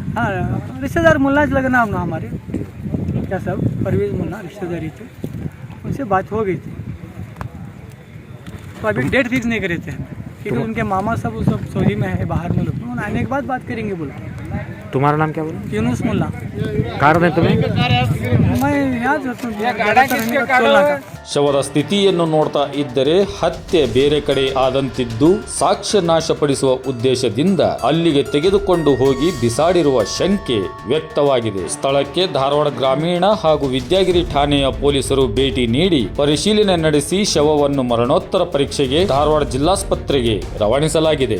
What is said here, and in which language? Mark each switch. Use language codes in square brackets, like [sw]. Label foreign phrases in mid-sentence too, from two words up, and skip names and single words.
[hi] हाँ, रिश्तेदार मुल्ला लगा नाम ना हमारे, क्या सब परवेज मुल्ला रिश्तेदारी थे, उनसे बात हो गई थी। तो अभी [en] date fix [hi] नहीं करे थे क्योंकि उनके मामा सब सऊदी में है, बाहर में लोग, आने के बाद बात करेंगे बोला। तुम्हारा नाम क्या बोला? यूनुस मुल्ला। कार में तुम्हें? मैं यहाँ [kn] ಶವದ ಸ್ಥಿತಿಯನ್ನು ನೋಡ್ತಾ ಇದ್ದರೆ ಹತ್ಯೆ ಬೇರೆ ಕಡೆ ಆದಂತಿದ್ದು ಸಾಕ್ಷ್ಯ ನಾಶಪಡಿಸುವ ಉದ್ದೇಶದಿಂದ ಅಲ್ಲಿಗೆ ತೆಗೆದುಕೊಂಡು ಹೋಗಿ ಬಿಸಾಡಿರುವ ಶಂಕೆ ವ್ಯಕ್ತವಾಗಿದೆ. ಸ್ಥಳಕ್ಕೆ ಧಾರವಾಡ ಗ್ರಾಮೀಣ ಹಾಗೂ ವಿದ್ಯಾಗಿರಿ ಠಾಣೆಯ ಪೊಲೀಸರು ಭೇಟಿ ನೀಡಿ ಪರಿಶೀಲನೆ ನಡೆಸಿ ಶವವನ್ನು ಮರಣೋತ್ತರ ಪರೀಕ್ಷೆಗೆ ಧಾರವಾಡ ಜಿಲ್ಲಾಸ್ಪತ್ರೆಗೆ ರವಾನಿಸಲಾಗಿದೆ.